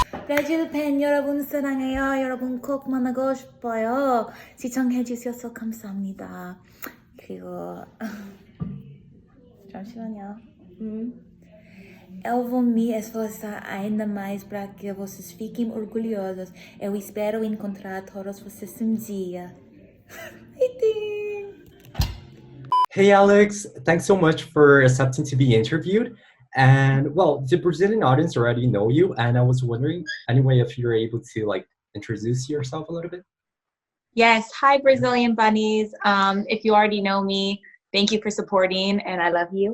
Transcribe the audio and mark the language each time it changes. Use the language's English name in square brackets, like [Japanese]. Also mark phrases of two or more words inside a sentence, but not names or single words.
[Korean] 브라질 팬 여러분 사랑해요. 여러분 꼭 만나고 싶어요. 시청해 주셔서 감사합니다. 그리고 잠시만요. [Portuguese] Eu vou me esforçar ainda mais para que vocês fiquem orgulhosos. Eu espero encontrar todos vocês um dia. [English] Hey Alex, thanks so much for accepting to be interviewed. And well, the Brazilian audience already know you, and I was wondering anyway if you're able to like introduce yourself a little bit. Yes. Hi, Brazilian bunnies. If you already know me, thank you for supporting, and I love you.